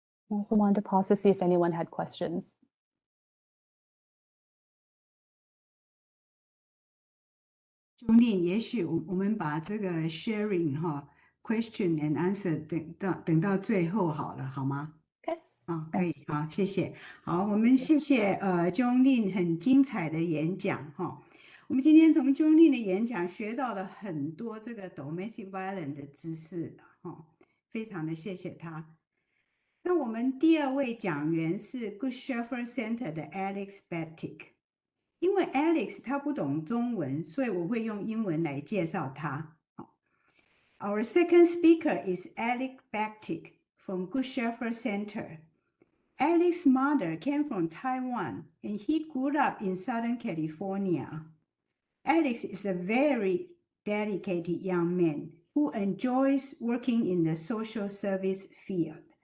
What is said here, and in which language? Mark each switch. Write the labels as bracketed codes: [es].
[en] I also wanted to pause to see if anyone had questions. [zh] 兄弟，也许我们把这个 [en] sharing question and answer [zh] 等到最后好了，好吗？ [en] Okay. [zh] 可以，好，谢谢。好，我们谢谢钟令很精彩的演讲哈。我们今天从钟令的演讲学到了很多这个 domestic violence 的知识哈，非常的谢谢他。那我们第二位讲员是 Good Shepherd Center 的 Alex Batik。因为 Alex 他不懂中文，所以我会用英文来介绍他。 [en] Our second speaker is Alex Batik from Good Shepherd Center. Alex's mother came from Taiwan, and he grew up in Southern California. Alex is a very dedicated young man who enjoys working in the social service field.